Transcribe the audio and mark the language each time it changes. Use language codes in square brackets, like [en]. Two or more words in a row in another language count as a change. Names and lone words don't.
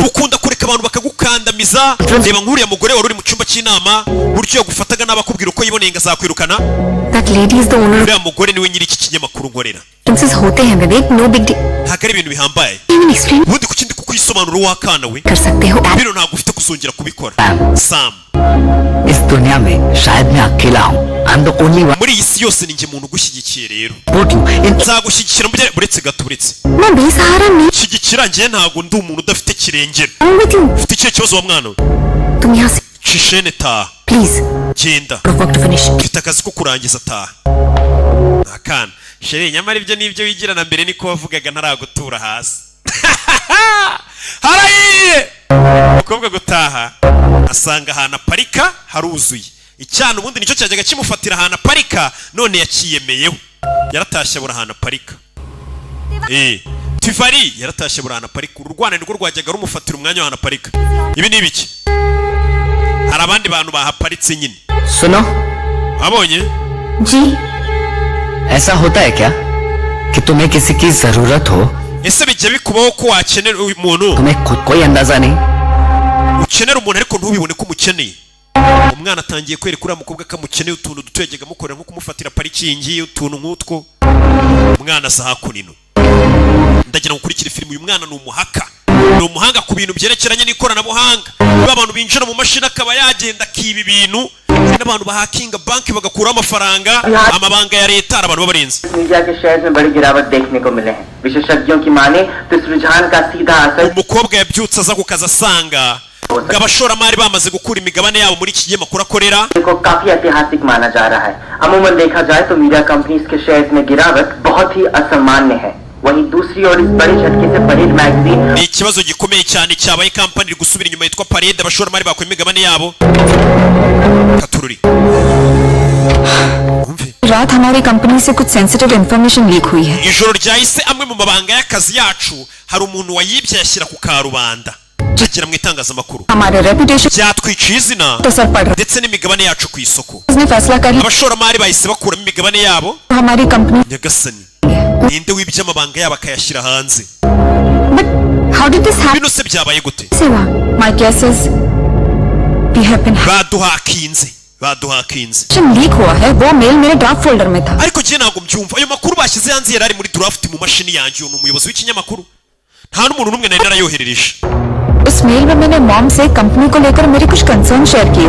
[rw] ukunda kureka abantu bakagukandamiza reba nk'uriya mugore wari uri mu cyumba cy'inama buryo yagufataga n'abakubwira uko yiboneye ngo azakwirukana [en] That lady is the owner of [rw] uriya mugore niwe nyiri iki kinyamakuru nkorera [en] Princess [hi] होते हैं [en] विवेक no big deal. [rw] ntabwo ari ibintu bihambaye [en] Even explain [rw] ubundi ku kindi kukwisobanura wakana we [hi] कर सकते हो. [rw] bino ntabwo ufite kuzongera kubikora Sam [hi] इस दुनिया में शायद मैं अकेला हूँ [en] I'm the only one [rw] muri iyi si yose ni njye muntu ugushyigikiye rero [en] support you in [rw] nzagushyigikira buretse gato buretse [hi] मैं बेसहारा नहीं [rw] shyigikira njye ntabwo ndi umuntu udafite kirengera [en] हूँ with you. [rw] ufite ikihe kibazo wa mwana we [hi] तुम यहाँ से [rw] Shishene taha. Please. Genda. [en] Work to finish. [rw] Mfite akazi ko kurangiza taha. Akana. Sheri nyamara ibyo nibyo wigirana mbere niko wavugaga ntaragutura hasi. Harayiye. Umukobwa gutaha asanga ahantu aparika haruzuye. Icyana ubundi nicyo cyajyaga kimufatira ahantu aparika none yakiyemeyeho. Yaratashye bura ahantu aparika. Tivari yaratashye bura ahantu aparika. Urwana nirwo rwajyaga rumufatira umwanya ahantu aparika. Ibi ni ibiki? Hari abandi bantu bahaparitse nyine. [hi] सुनो [rw] Abonye? [hi] जी ऐसा होता है क्या कि तुम्हें किसी की जरूरत हो [rw] Ese bijya bikubaho ko wakenera umuntu [hi] तुम्हें खुद कोई अंदाजा नहीं [rw] ukenera umuntu ariko ntubibone ko umukeneye. Umwana atangiye kwereka uriya mukobwa ko amukeneye utuntu duto yajyaga amukorera nko kumufatira parikingi utuntu nk'utwo. Umwana asa hakunino. Ndagira ngo ukurikire filime. Uyu mwana ni umuhaka, ni umuhanga ku bintu byerekeranye n'ikoranabuhanga. Niba abantu binjira mu mashini akaba yagenda akiba ibintu, n'abantu bahakinga banki bagakuraho amafaranga, amabanga ya leta abantu babarenze. [hi] मीडिया के शेयर में बड़ी गिरावट देखने को मिले हैं। विशेषज्ञों की माने तो इस रुझान का सीधा असर [rw] Umukobwa yabyutse aza ku kazi asanga abashoramari bamaze gukura imigabane yabo muri iki kinyamakuru akorera. [hi] को काफी ऐतिहासिक माना जा रहा है। अमूमन देखा जाए तो [en] media companies [hi] के शेयर्स में गिरावट बहुत ही असामान्य है। वहीं दूसरी ओर इस बड़े झटके से परेड मैगजीन [rw] Ni ikibazo gikomeye cyane cyabaye kampani iri gusubira inyuma yitwa Parade abashoramari bakuye imigabane yabo. Katururi. [hi] रात हमारी कंपनी से कुछ [en] sensitive information [hi] लीक हुई है [rw] Ijoro ryahise amwe mu mabanga y'akazi yacu hari umuntu wayibye yashyira ku karubanda. Agira mu itangazamakuru. [hi] हमारे रेपुटेशन [rw] Byatwiciye izina [hi] तो सर पड़ रहा [rw] ndetse n'imigabane yacu ku isoko. [hi] उसने फैसला कर लिया [rw] Abashoramari bahise bakuramo imigabane yabo. [hi] हमारी कंपनी [rw] Nyagasani. Ninde wibye amabanga yabo akayashyira hanze? [en] But how did this [rw] Bino se byabaye gute? [en] happen my guess is we have been [rw] Baduhakinze. [hi] लीक हुआ है वो मेल मेरे [en] draft folder [hi] में था [rw] Ariko je ntabwo mbyumva. Ayo makuru bashyize hanze yari ari muri draft mu mashini yanjye. Uyu ni umuyobozi w'ikinyamakuru. Nta n'umuntu n'umwe nari narayoherereje. [hi] उस मेल में मैंने मॉम से कंपनी को लेकर मेरे कुछ [en] concern share [hi] किए